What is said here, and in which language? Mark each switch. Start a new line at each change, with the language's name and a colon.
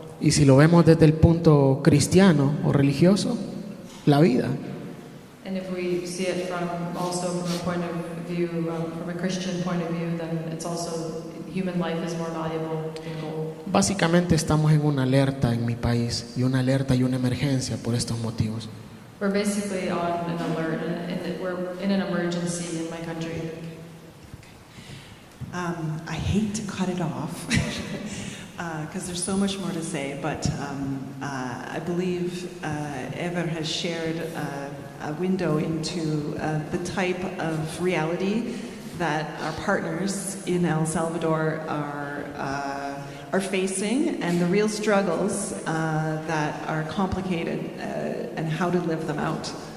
Spanish: Y si lo vemos desde el punto cristiano o religioso, la vida.
English: And if we see it from a point of view, from a Christian point of view, then it's also human life is more valuable than gold.
Spanish: Básicamente estamos en una alerta en mi país y una alerta y una emergencia por estos motivos.
English: We're basically on an alert, and we're in an emergency in my country. I hate to cut it off because there's so much more to say, but I believe Ever has shared a window into the type of reality that our partners in El Salvador are facing, and the real struggles that are complicated and how to live them out.